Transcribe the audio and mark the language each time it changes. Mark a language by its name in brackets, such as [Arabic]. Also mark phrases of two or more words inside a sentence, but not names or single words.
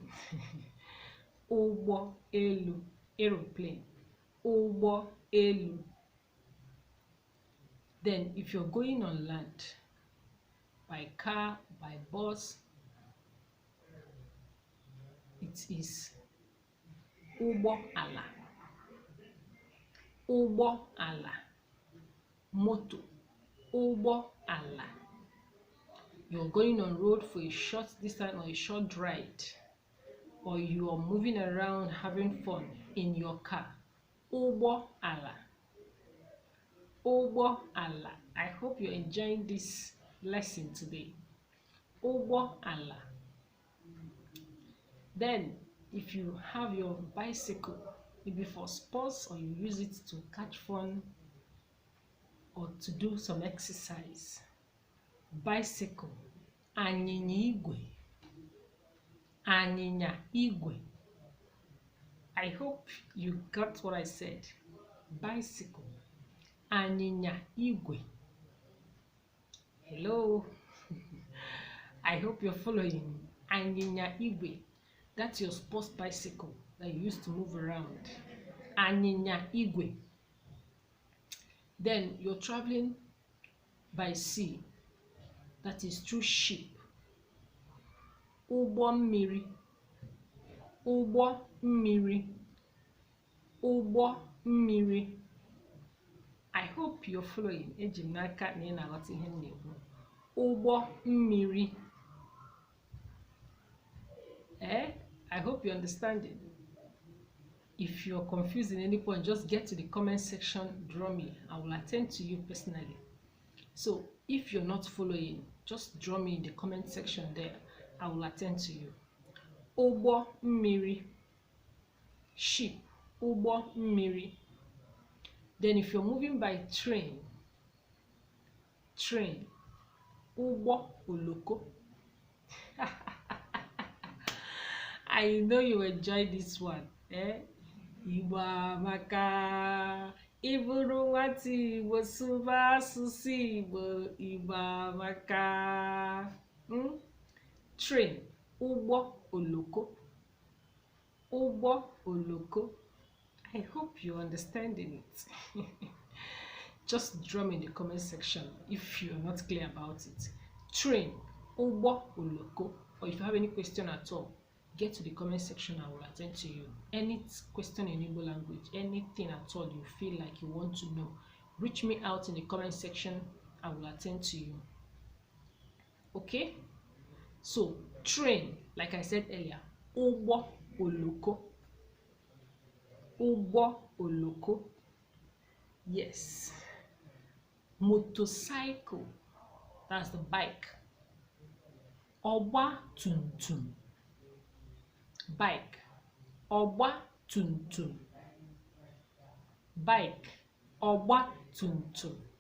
[Igbo] Eugboelu, aeroplane, Eugboelu. [English] Then if you're going on land, by car, by bus, it is Ugboala. [Igbo] Ugboala. Moto. Ugboala. [English] You're going on road for a short distance or a short ride, or you are moving around having fun in your car. [Igbo] Ugboala. Ugboala. [English] I hope you're enjoying this lesson today. [Igbo] Ugboala. [English] Then, if you have your bicycle, maybe for sports, or you use it to catch fun or to do some exercise. Bicycle, [Igbo] anyịnya igwe. Anyịnya igwe. [English] I hope you got what I said. Bicycle, [Igbo] anyịnya igwe. [English] Hello. I hope you're following. [Igbo] Anyịnya igwe. [English] That's your sports bicycle that you used to move around. [Igbo] Anyịnya igwe. [English] Then you're traveling by sea. That is through ship. [Igbo] Ụgbọ mmiri. Ụgbọ mmiri. Ụgbọ mmiri. [English] I hope you're following. [Igbo] Eji m n'aka na ị na-aghọta ihe m na-ekwu. Ụgbọ mmiri. [English] I hope you understand it. If you're confused in any point, just get to the comment section, draw me. I will attend to you personally. So if you're not following, just draw me in the comment section there. I will attend to you. [Igbo] Ụgbọ mmiri. Ship. Ụgbọ mmiri. [English] Then if you're moving by train, train. [Igbo] Ụgbọ oloko. [English] I know you enjoy this one. [Igbo] Igbo amaka. Iburu nwata Igbo sụba asụsụ Igbo. Igbo amaka. Train. Ụgbọ oloko. Ụgbọ oloko. [English] I hope you're understanding it. Just draw me in the comment section if you're not clear about it. Train. [Igbo] Ụgbọ oloko. [English] Or if you have any question at all, get to the comment section. I will attend to you. Any question in Igbo language, anything at all you feel like you want to know, reach me out in the comment section. I will attend to you. Okay? So, train, like I said earlier, [Igbo] Ụgbọ oloko. Ụgbọ oloko. [English] Yes. Motorcycle, that's the bike. [Igbo] Ogbatumtum, bike. Ogbatumtum, bike. Ogbatumtum.